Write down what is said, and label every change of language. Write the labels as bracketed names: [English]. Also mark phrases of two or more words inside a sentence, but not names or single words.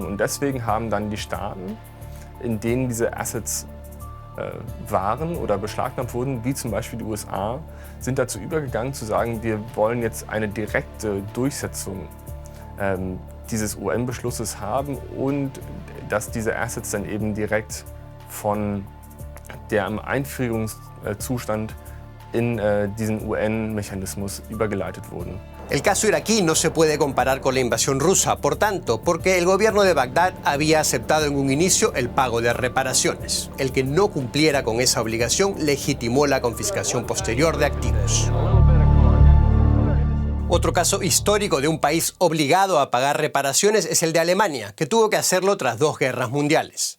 [German] Und deswegen haben dann die Staaten, in denen diese Assets waren oder beschlagnahmt wurden, wie zum Beispiel die USA, sind dazu übergegangen zu sagen, wir wollen jetzt eine direkte Durchsetzung dieses UN-Beschlusses haben und dass diese Assets dann eben direkt von dem Einführungszustand in diesen UN-Mechanismus übergeleitet wurden. [Spanish] El caso iraquí no se puede comparar con la invasión rusa, por tanto, porque el gobierno de Bagdad había aceptado en un inicio el pago de reparaciones. El que no cumpliera con esa obligación legitimó la confiscación posterior de activos. Otro caso histórico de un país obligado a pagar reparaciones es el de Alemania, que tuvo que hacerlo tras 2 guerras mundiales.